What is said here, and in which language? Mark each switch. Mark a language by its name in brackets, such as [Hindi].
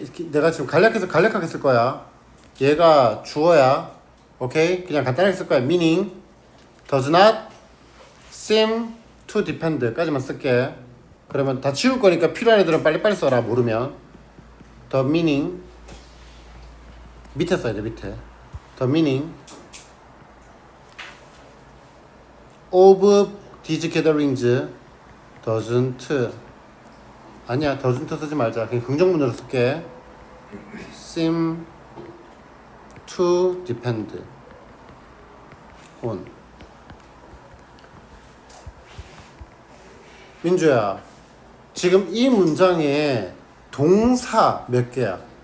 [Korean] 내가 지금 간략하게 쓸 거야. 얘가 주어야. 오케이? 그냥 간단하게 쓸 거야. [English] meaning does not seem to depend [Korean] 까지만 쓸게. 그러면 다 지울 거니까 필요한 애들은 빨리빨리 써라. 모르면 the meaning 밑에 써야 돼. 밑에 [English] the meaning of these gatherings doesn't [Korean] 아니야 [English] doesn't [Korean] 쓰지 말자. 그냥 긍정문으로 쓸게. [English] seem to depend on [Korean] 민주야, 지금 이 문장에 동사 몇 개야?